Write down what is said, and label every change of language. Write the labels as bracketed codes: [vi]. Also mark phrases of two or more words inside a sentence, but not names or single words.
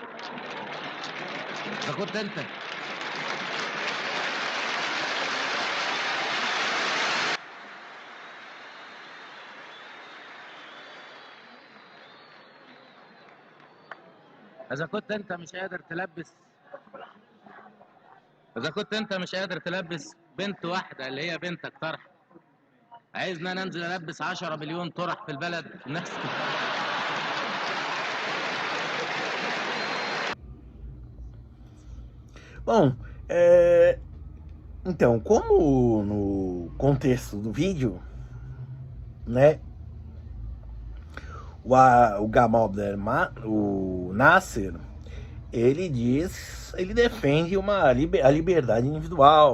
[ar] إذا كنت أنت إذا كنت أنت مش قادر تلبس إذا كنت أنت مش قادر تلبس بنت واحدة اللي هي بنتك طرحة، عايزنا ننزل ألبس 10 مليون طرح في البلد نفس. [pt] Bom, então, como no contexto do vídeo, né, o Gamal Abdel o Nasser, ele defende a liberdade individual.